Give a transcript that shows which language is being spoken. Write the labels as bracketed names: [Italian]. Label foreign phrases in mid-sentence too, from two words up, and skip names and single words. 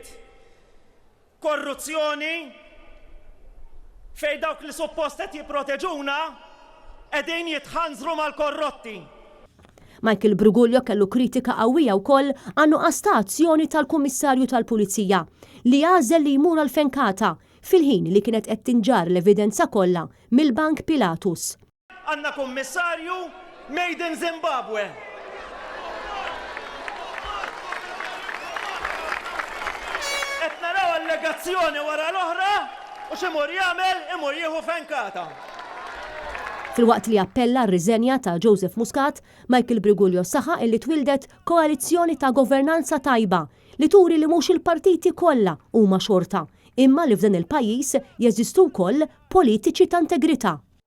[Maltese] Korruzzjoni fejn dawk li suppost qed jipproteġuna qegħdin jitħanżru mal-korrotti. Michael Briguglio kellu kritika qawwija wkoll għan-nuqqas ta' azzjoni tal-Kummissarju tal-Pulizija li għażel li jmur għal fenkata fil-ħin li kienet qed tinġar l-evidenza kollha mill-Bank Pilatus. Għandna kummissarju [English] made in Zimbabwe. [Maltese] Qed naraw allegazzjoni wara l-oħra u x'imur jagħmel imur jieħu fenkata. Filwaqt li appella r-riżenja ta' Joseph Muscat, Michael Briguglio saħaq illi twildet koalizzjoni ta' governanza tajba li turi li mhux il-partiti kollha huma xorta, imma li f'dan il-pajjiż jeżistu wkoll politiċi ta' integrità.